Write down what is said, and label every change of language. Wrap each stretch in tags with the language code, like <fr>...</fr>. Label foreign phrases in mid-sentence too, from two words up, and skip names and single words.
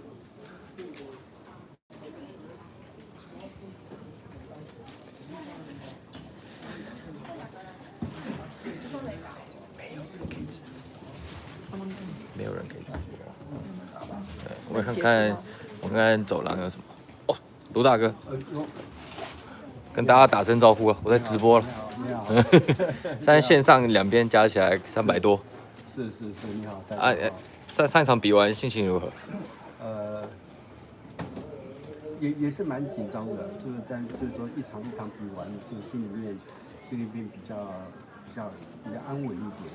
<zh>沒有人可以吃。對，我們看看走廊有什麼。哦，盧大哥，跟大家打聲招呼啊！我在直播了。你好。現在線上兩邊加起來300多。是，你好。啊，上一場比完心情如何？也是蠻緊張的，就是說一場比完，就心裡面比較安穩一點。</zh>